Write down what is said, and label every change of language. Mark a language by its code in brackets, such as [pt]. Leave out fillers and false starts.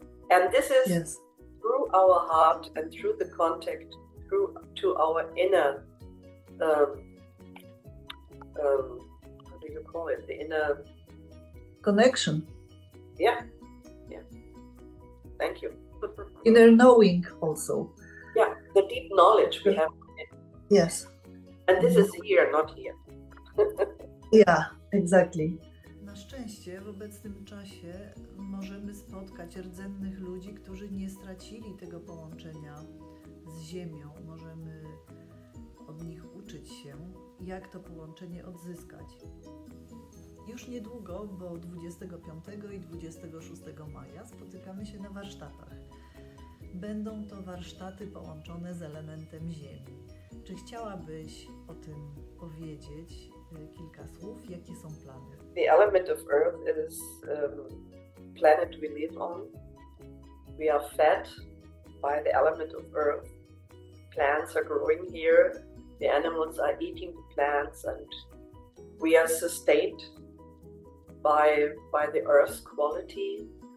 [en] And this is through our heart and through the contact, to our inner, how do you call it? The inner connection. Yeah. Thank you. Inner knowing also. Yeah, the deep knowledge we have. Yes. And this is here, not here. Yeah, exactly. [pl] Na szczęście w obecnym czasie możemy spotkać rdzennych ludzi, którzy nie stracili tego połączenia z ziemią. Możemy od nich uczyć się, jak to połączenie odzyskać. Już niedługo, bo 25 i 26 maja spotykamy się na warsztatach. Będą to warsztaty połączone z elementem ziemi. Czy chciałabyś o tym powiedzieć kilka słów. Jakie są plany? [en] The element of earth is planet we live on. We are fed by the element of earth. Plants are growing here. The animals are eating the plants, and we are sustained by the earth's quality.